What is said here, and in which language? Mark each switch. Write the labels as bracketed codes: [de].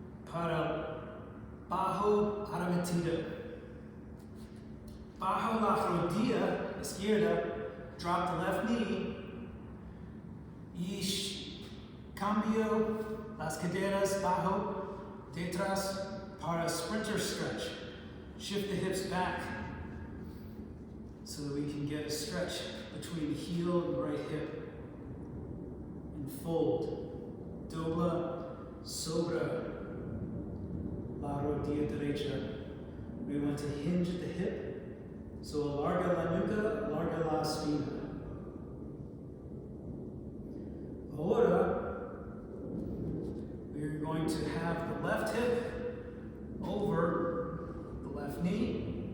[es] Para bajo arremetida. Bajo la rodilla izquierda. [en] Drop the left knee. [es] Y cambio las caderas bajo, detrás para sprinter stretch. [en] Shift the hips back so that we can get a stretch between heel and right hip. And fold. [es] Dobla sobre la rodilla derecha. [en] We want to hinge at the hip. So [es] alarga la nuca, alarga la espina. [en] Ahora, we're going to have the left hip over the left knee.